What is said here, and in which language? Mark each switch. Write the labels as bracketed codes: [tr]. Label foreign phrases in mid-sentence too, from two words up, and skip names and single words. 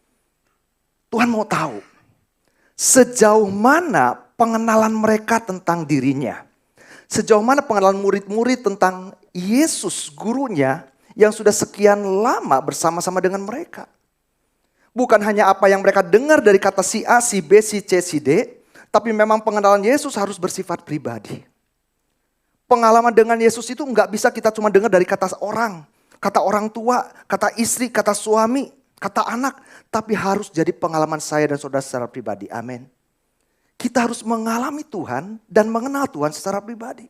[id] Tuhan mau tahu sejauh mana pengenalan mereka tentang dirinya. Sejauh mana pengenalan murid-murid tentang Yesus, gurunya yang sudah sekian lama bersama-sama dengan mereka. Bukan hanya apa yang mereka dengar dari kata si A, si B, si C, si D, tapi memang pengenalan Yesus harus bersifat pribadi. Pengalaman dengan Yesus itu nggak bisa kita cuma dengar dari kata orang tua, kata istri, kata suami, kata anak, tapi harus jadi pengalaman saya dan saudara secara pribadi. Amin. Kita harus mengalami Tuhan dan mengenal Tuhan secara pribadi.